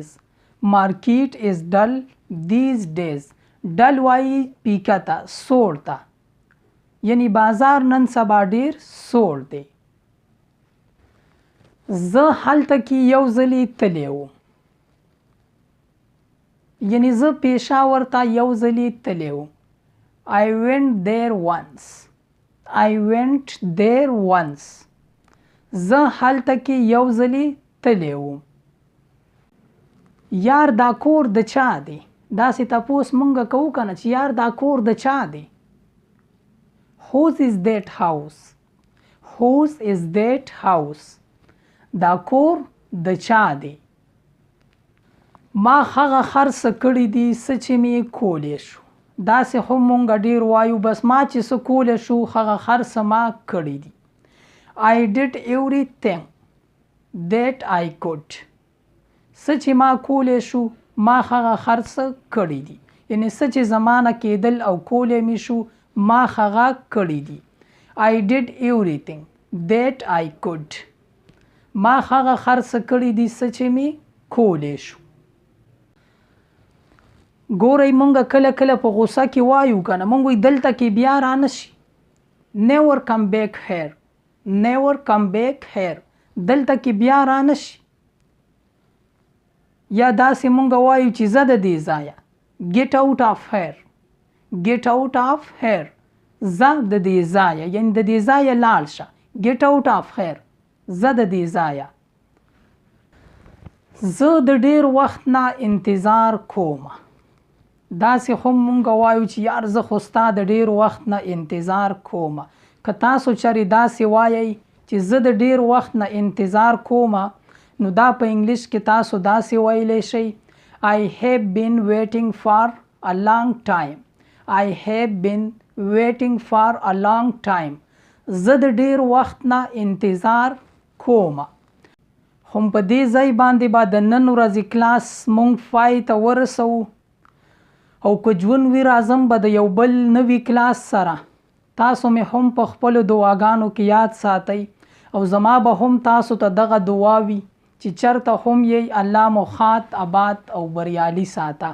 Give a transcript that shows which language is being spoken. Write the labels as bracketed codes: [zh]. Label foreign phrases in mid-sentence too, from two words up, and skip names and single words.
[en] Market is dull these days. [ps] ډل وایي پیکه ته، سوړ ته، یعنی بازار نن سبا ډیر سوړ دی. زه هلته کې یو ځلې تللی وم، یعنی زه پېښور ته یو ځلې تللی وم. [en] I went there once. I went there once. [ps] زه هلته کې یو ځلې تللی وم. یار دا کور د چا دی؟ داسې تپوس مونږ کوو که نه چې یار دا کور د چا دی؟ [en] Whose is that house? Whose is that house? [ps] دا کور د چا دی؟ ما هغه خرڅ کړي دي څه چې مې کولی شو. داسې هم مونږ ډېر وایو بس ما چې څه کولی شو هغه خرڅ ما کړي دي. [en] I did everything that I could. [ps] څه چې ما کولی شو ما هغه خرڅ کړي دي، یعنی څه چې زمانه کېدل او کولی مې شو ما هغه کړي دي. [en] I did everything that I could. [ps] ما هغه خرڅ کړي دي څه چې مې کولی شو. ګورئ مونږ کله کله په غوسه کې وایو که نه، مونږ وایو دلته کې بیا رانشي. [en] Never come back here. Never come back here. [ps] دلته کې بیا رانشي. یا داسې مونږ وایو چې زه د دې ځایه. [en] Get out of here. Get out of here. [ps] زه د دې ځایه، یعنی د دې ځایه لاړ شه. [en] Get out of here. [ps] زه د دې ځایه. زه د ډېر وخت نه انتظار کوم. داسې هم مونږ وایو چې یار زه خو ستا د ډېر وخت نه انتظار کوم. که تاسو چرې داسې وایئ چې زه د ډېر وخت نه انتظار کوم، نو دا په انګلیش کې تاسو داسې ویلی شئ [en] I have been waiting for a long time. I have been waiting for a long time. [ps] زه د ډېر وخت نه انتظار کوم. هم په دې ځای باندې به د نن ورځې کلاس مونږ پای ته ورسوو، او که ژوند وي راځم به د یو بل نوي کلاس سره. تاسو مې هم په خپلو دعاګانو کې یاد ساتئ، او زما به هم تاسو ته دغه دعا وي چې چرته هم یې الله مو ښاد، آباد او بریالي ساته.